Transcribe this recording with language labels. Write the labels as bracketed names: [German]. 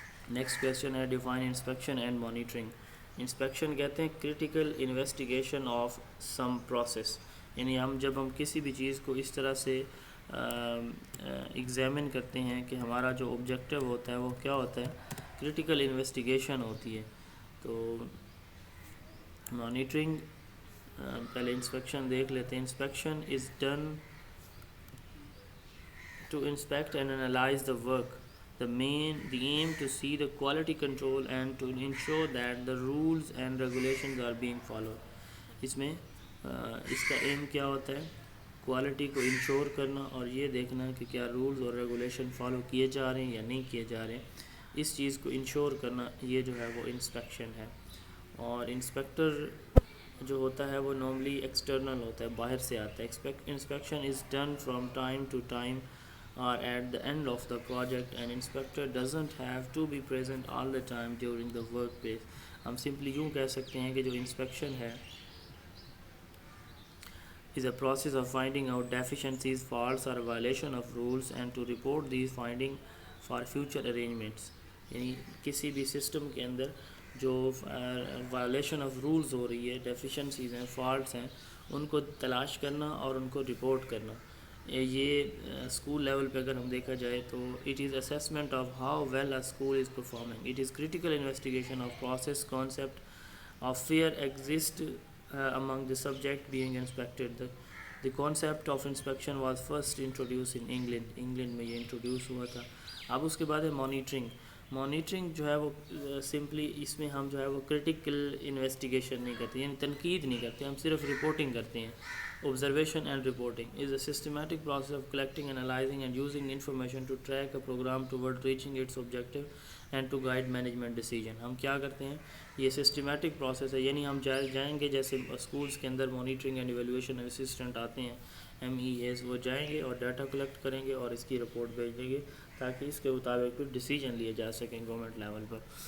[Urdu] Next question ہے define inspection and monitoring. Inspection کہتے ہیں critical investigation of some process, یعنی جب ہم کسی بھی چیز کو اس طرح سے ایگزامن کرتے ہیں کہ ہمارا جو آبجیکٹیو ہوتا ہے وہ کیا ہوتا ہے، کریٹیکل انویسٹیگیشن ہوتی ہے. تو مانیٹرنگ پہلے انسپیکشن دیکھ لیتے ہیں. [English] Inspection is done to inspect and analyze the work. The aim to see the quality control and to ensure that the rules and regulations are being followed. [Urdu] اس میں اس کا M کیا ہوتا ہے، کوالٹی کو انشور کرنا اور یہ دیکھنا کہ کیا رولز اور ریگولیشن فالو کیے جا رہے ہیں یا نہیں کیے جا رہے ہیں. اس چیز کو انشور کرنا یہ جو ہے وہ انسپیکشن ہے. اور انسپیکٹر جو ہوتا ہے وہ نارملی ایکسٹرنل ہوتا ہے، باہر سے آتا ہے. [English] Inspection is done from time to time or at the end of the project. An inspector doesn't have to be present all the time during the workplace. [Urdu] ہم سمپلی یوں کہہ سکتے ہیں کہ جو انسپیکشن ہے [English] is a process of finding out deficiencies, faults or violation of rules and to report these findings for future arrangements. [Urdu] یعنی کسی بھی سسٹم کے اندر جو وائلیشن آف رولز ہو رہی ہے، ڈیفیشنسیز ہیں، فالٹس ہیں، ان کو تلاش کرنا اور ان کو رپورٹ کرنا. یہ اسکول لیول پہ اگر ہم دیکھا جائے تو [English] It is assessment of how well a school is performing. It is critical investigation of process concept of fear exist among the subject being inspected. The concept of inspection was first introduced in England [Urdu] میں یہ introduce ہوا تھا. اب اس کے بعد ہے monitoring جو ہے وہ سمپلی اس میں ہم جو ہے وہ کریٹیکل انویسٹیگیشن نہیں کرتے، یعنی تنقید نہیں کرتے، ہم صرف رپورٹنگ کرتے ہیں. [English] Observation and reporting is a systematic process of collecting, analyzing and using information to track a program toward reaching its objective and to guide management decision. [Urdu] ہم کیا کرتے ہیں، یہ سسٹمیٹک پروسیس ہے، یعنی ہم جائیں گے جیسے اسکولس کے اندر مانیٹرنگ اینڈ ایویلویشن اسسٹنٹ آتے ہیں MEAs، وہ جائیں گے اور ڈیٹا کلیکٹ کریں گے اور اس کی رپورٹ بھیجیں گے تاکہ اس کے مطابق پھر ڈیسیجن لیے جا سکیں گورنمنٹ لیول پر.